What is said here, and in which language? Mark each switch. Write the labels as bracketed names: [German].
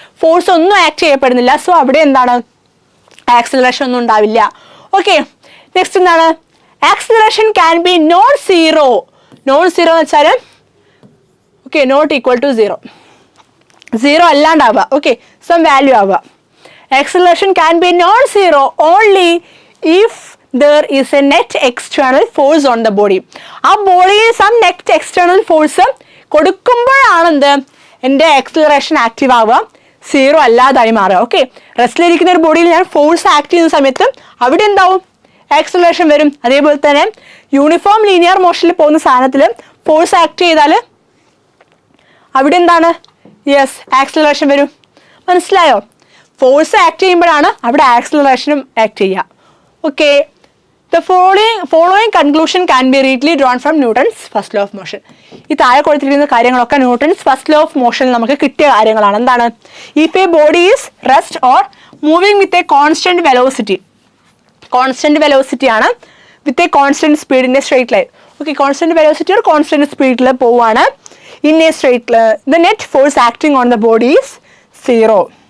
[Malayalam] Force ഒന്നും act ചെയ്യപ്പെടുന്നില്ല. So അവിടെ എന്താണ്? ആക്സിലറേഷൻ ഒന്നും ഉണ്ടാവില്ല. [English] Okay, next എന്താണ്? Acceleration can be non zero. Non zero [Malayalam] എന്ന് വെച്ചാൽ [English] okay, not equal to 0, [Malayalam] 0 അല്ലാണ്ടാവുക. [English] Okay, some value ആവുക. Acceleration can be non zero only if there is a net external force on the body. [Malayalam] ആ ബോഡിയിൽ [English] some net external force [Malayalam] കൊടുക്കുമ്പോഴാണ് എന്ത്? എൻ്റെ acceleration active ആവുക, 0 അല്ലാതായി മാറുക. Okay, റെസ്റ്റിലിരിക്കുന്ന ഒരു ബോഡിയിൽ ഞാൻ ഫോഴ്സ് ആക്ട് ചെയ്യുന്ന സമയത്ത് അവിടെ എന്താവും? ആക്സിലറേഷൻ വരും. അതേപോലെ തന്നെ യൂണിഫോം ലീനിയർ മോഷനിൽ പോകുന്ന സാധനത്തിൽ ഫോഴ്സ് ആക്ട് ചെയ്താൽ അവിടെ എന്താണ്? യെസ്, ആക്സിലറേഷൻ വരും. മനസ്സിലായോ? ഫോഴ്സ് ആക്ട് ചെയ്യുമ്പോഴാണ് അവിടെ ആക്സിലറേഷനും ആക്ട് ചെയ്യുക. [English] Okay, the following conclusion can be readily drawn from Newton's first law of motion. [Malayalam] ഈ താഴെ കൊടുത്തിരിക്കുന്ന കാര്യങ്ങളൊക്കെ ന്യൂട്ടൺസ് ഫസ്റ്റ് ലോ ഓഫ് മോഷനിൽ നമുക്ക് കിട്ടിയ കാര്യങ്ങളാണ്. എന്താണ്? [English] If a body is rest or moving with a constant velocity, constant velocity ആണ് with a constant സ്പീഡിന്റെ straight line. Okay, constant velocity [Malayalam] ഒരു കോൺസ്റ്റന്റ് സ്പീഡിൽ പോവുകയാണ്. [English] In a straight line the net force acting on the body is 0.